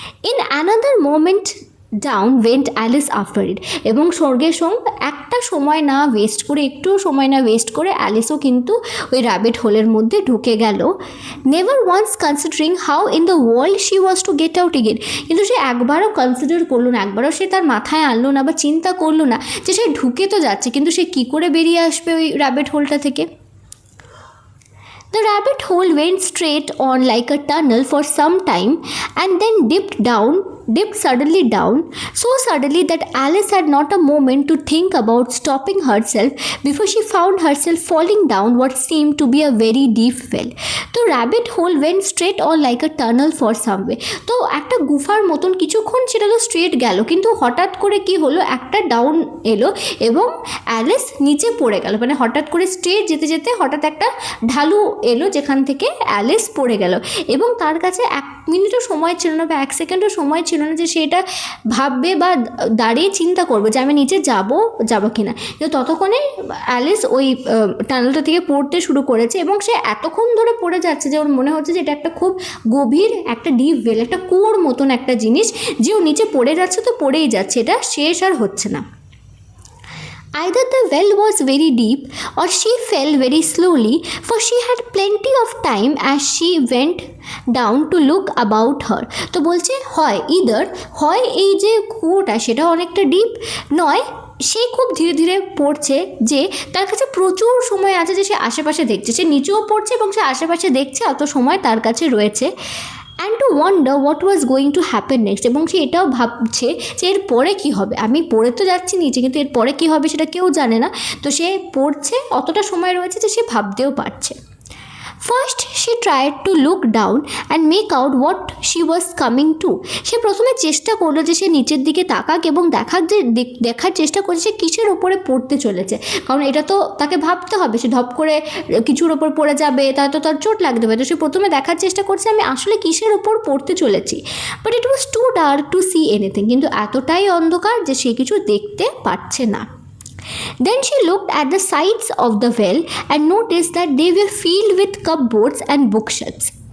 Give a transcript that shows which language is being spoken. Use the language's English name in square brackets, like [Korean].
[English] in another moment down went Alice after it, [Bangla] এবং স্বর্গের সঙ্গে একটা সময় না ওয়েস্ট করে, একটুও সময় না ওয়েস্ট করে অ্যালিসও কিন্তু ওই র্যাবিট হোলের মধ্যে ঢুকে গেল। [English] never once considering how in the world she was to get out again, [Bangla] কিন্তু সে একবারও কনসিডার করলো না, একবারও সে তার মাথায় আনলো না বা চিন্তা করলো না যে সে ঢুকে তো যাচ্ছে, কিন্তু সে কী করে বেরিয়ে আসবে ওই র্যাবিট হোলটা থেকে। [English] The rabbit hole went straight on like a tunnel for some time and then dipped suddenly down, so suddenly that Alice had not a moment to think about stopping herself before she found herself falling down what seemed to be a very deep well. The rabbit hole went straight on like a tunnel for some way. [Bangla] তো একটা গুফার মতন কিছুক্ষণ সেটা তো straight গেল, কিন্তু হঠাৎ করে কি হলো, একটা ডাউন এলো এবং অ্যালিস নিচে পড়ে গেল, মানে হঠাৎ করে স্ট্রেট যেতে যেতে হঠাৎ একটা ঢালু এলো যেখান থেকে অ্যালিস পড়ে গেল, এবং তার কাছে 1 মিনিটও সময় ছিল না বা 1 সেকেন্ডও সময় ছিল না যে সেটা ভাববে বা দাঁড়িয়ে চিন্তা করবে যে আমি নিচে যাবো কিনা। কিন্তু ততক্ষণে অ্যালিস ওই টানেলটা থেকে পড়তে শুরু করেছে এবং সে এতক্ষণ ধরে পড়ে যাচ্ছে যে ওর মনে হচ্ছে যে এটা একটা খুব গভীর একটা ডিপ ওয়েল, একটা কুয়োর মতন একটা জিনিস, যে ও নিচে পড়ে যাচ্ছে তো পড়েই যাচ্ছে, এটা শেষ আর হচ্ছে না। [English] Either the well was very deep or she fell very slowly, for she had plenty of time as she went down to look about her. [Bangla] তো বলছে হয় এই যে কুয়োটা সেটা অনেকটা ডিপ, নয় সে খুব ধীরে ধীরে পড়ছে, যে তার কাছে প্রচুর সময় আছে যে সে আশেপাশে দেখছে, সে নিচেও পড়ছে এবং সে আশেপাশে দেখছে, অত সময় তার কাছে রয়েছে। [English] and to wonder what was going to happen next, [Bangla] এবং সে এটাও ভাবছে যে এর পরে কী হবে, আমি পড়ে তো যাচ্ছি নিচে কিন্তু এর পরে কী হবে সেটা কেউ জানে না, তো সে পড়ছে, অতটা সময় রয়েছে যে সে ভাবতেও পারছে। [English] first she tried to look down and make out what she was coming to, [Bangla] সে প্রথমে চেষ্টা করলো যে সে নিচের দিকে তাকাক এবং দেখার চেষ্টা করছে সে কিসের ওপরে পড়তে চলেছে, কারণ এটা তো তাকে ভাবতে হবে, সে ধপ করে কিছুর ওপর পড়ে যাবে তাহলে তো তার চোট লাগতে পারে, তো সে প্রথমে দেখার চেষ্টা করছে আমি আসলে কিসের ওপর পড়তে চলেছি। [English] but it was too dark to see anything, [Bangla] কিন্তু এতটাই অন্ধকার যে সে কিছু দেখতে পাচ্ছে না। [English] Then she looked at the sides of the well and noticed that they were filled with cupboards and bookshelves.